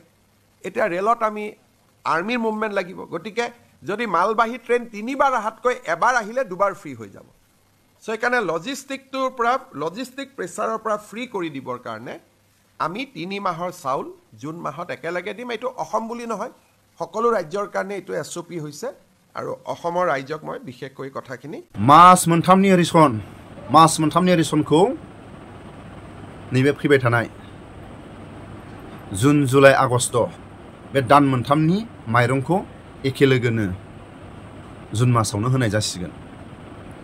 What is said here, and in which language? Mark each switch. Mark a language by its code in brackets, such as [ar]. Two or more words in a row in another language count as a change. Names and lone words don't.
[as] এতিয়া ৰেলত আমি [en] army's movement [as] লাগিব, গতিকে যদি মালবাহী ট্ৰেইন 3 বাৰ অহাতকৈ এবাৰ আহিলে 2 বাৰ ফ্ৰী হৈ যাব। চ' সেইকাৰণে [en] logistic pressure [as] পৰা ফ্ৰী কৰি দিবৰ কাৰণে আমি 3 মাহৰ চাউল জুন মাহত একেলগে দিম। এইটো অসম বুলি নহয়, সকলো ৰাজ্যৰ কাৰণে এইটো SOP হৈছে আৰু অসমৰ ৰাইজক মই বিশেষকৈ কথাখিনি [brx] मास मोनथामनि रेशनखौ नैबे फैबाय थानाय जुन जुलाइ आगस्ट बे दान मोनथामनि माइरंखौ एखे लोगोनो जुन मासावनो होनाय जासिगोन।